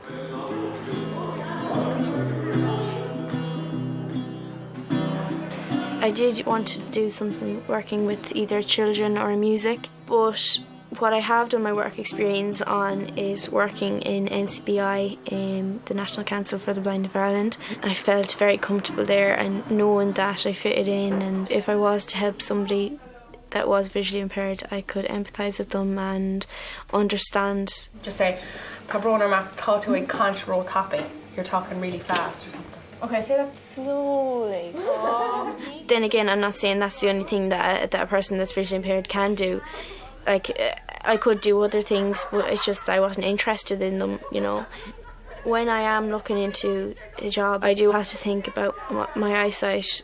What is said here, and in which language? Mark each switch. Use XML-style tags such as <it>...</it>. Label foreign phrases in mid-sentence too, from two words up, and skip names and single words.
<en>I did want to do something working with either children or music, but what I have done my work experience on is working in NCBI, the National Council for the Blind of Ireland. I felt very comfortable there and knowing that I fitted in, and if I was to help somebody that was visually impaired, I could empathise with them and understand. Just say, Tá Brona Mac tá tú ag cant roll copy. You're talking really fast or something. Okay, say that slowly. Then again, I'm not saying that's the only thing that a person that's visually impaired can do. Like, I could do other things, but it's just I wasn't interested in them, you know. When I am looking into a job, I do have to think about my eyesight.</en>